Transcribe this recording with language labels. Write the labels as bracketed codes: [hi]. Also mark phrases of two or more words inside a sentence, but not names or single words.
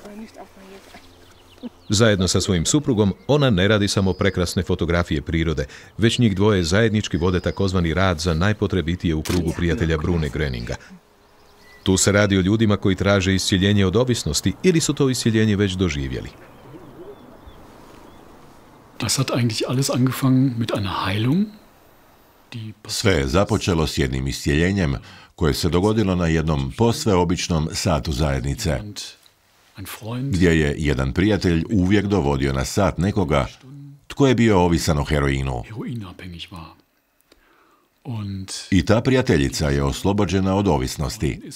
[hr] Zajedno sa svojim suprugom ona ne radi samo prekrasne fotografije prirode, već njih dvoje zajednički vode takozvani rad za najpotrebitije u krugu prijatelja Brune Greninga. Tu se radi o ljudima koji traže iscjeljenje od ovisnosti ili su to iscjeljenje već doživjeli. [de] Das hat eigentlich alles angefangen mit einer Heilung. [hr] Sve je započelo s jednim iscjeljenjem koje se dogodilo na jednom posve običnom satu zajednice, gdje je jedan prijatelj uvijek dovodio na sat nekoga tko je bio ovisan o heroinu. I ta prijateljica je oslobođena od ovisnosti.